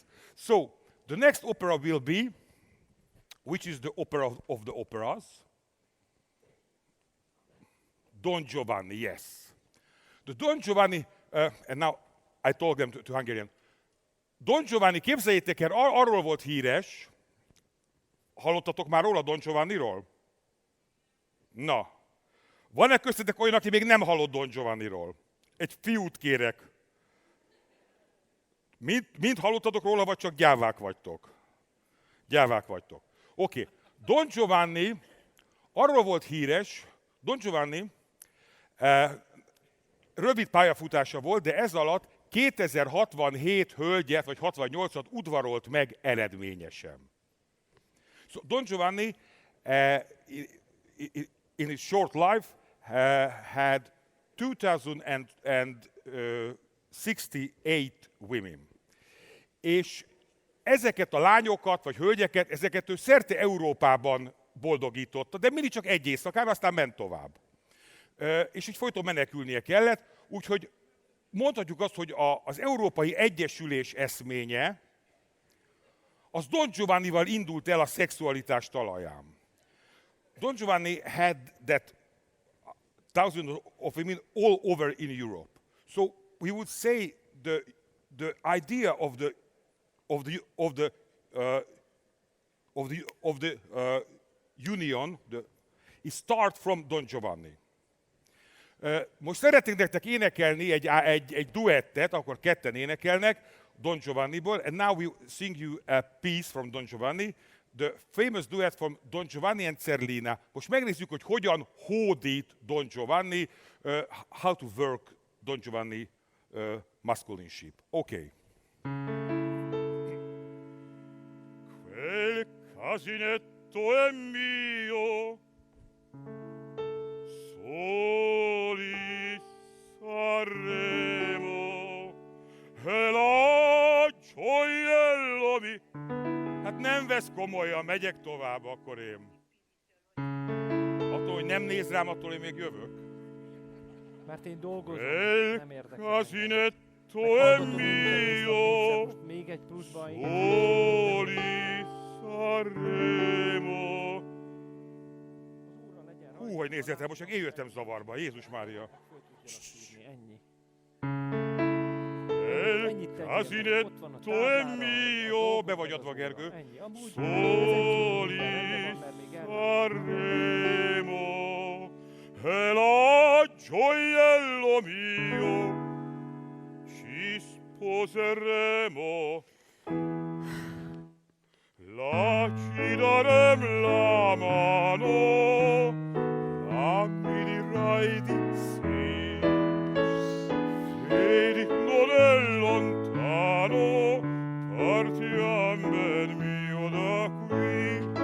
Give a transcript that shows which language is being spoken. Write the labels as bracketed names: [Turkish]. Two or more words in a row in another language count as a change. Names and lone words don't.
[English] So, the next opera will be, which is the opera of the operas, Don Giovanni, yes. The Don Giovanni, and now I told them to Hungarian, Don Giovanni, [Hungarian] képzeljétek el, arról volt híres, hallottatok már róla Don Giovanniról? Na, van-e köztetek olyan, aki még nem hallott Don Giovanniról? Egy fiút kérek. Mind hallottatok róla, vagy csak gyávák vagytok? Gyávák vagytok. Oké. Don Giovanni arról volt híres, Don Giovanni rövid pályafutása volt, de ez alatt 2067 hölgyet, vagy 68-at udvarolt meg eredményesen. [English] So Don Giovanni, in his short life, had 2068 women. [Hungarian] És ezeket a lányokat, vagy hölgyeket, ezeket ő szerte Európában boldogította, de mindig csak egy éjszakán, aztán ment tovább. És így folyton menekülnie kellett, úgyhogy mondhatjuk azt, hogy az Európai Egyesülés eszménye, az Don Giovannival indult el a szexualitás talaján. [English] Don Giovanni had that thousands of women all over in Europe. So we would say the idea of the union, it starts from Don Giovanni. [Hungarian] Most szeretnék nektek énekelni egy duettet, akkor ketten énekelnek Don Giovanniból, [English] and now we sing you a piece from Don Giovanni, the famous duet from Don Giovanni and Zerlina. [Hungarian] Most megnézzük, hogy hogyan hódít Don Giovanni, [English] how to work Don Giovanni masculineship. [Hungarian] Okay. [Italian] Quel casinetto è mio, soli saremo, e la gioiello mi... [Hungarian] Hát nem vesz komolyan, megyek tovább, akkor én. Attól, hogy nem néz rám, attól én még jövök. Mert én dolgozom, nem érdekel. [Italian] Casinetto è mio, [Hungarian] most még egy pluszban [Italian] soli saremo. [Hungarian] Hú, hogy nézzél, most csak én jöttem zavarba, Jézus Mária. Ennyi. [Italian] Casinetto è mio, [Hungarian] be vagy adva, Gergő. [Italian] Soli saremo, e la gioiello mio, ci sposeremo, là ci darem la mano, là mi dirai di sì, vedi non è lontano, partiam ben mio da qui.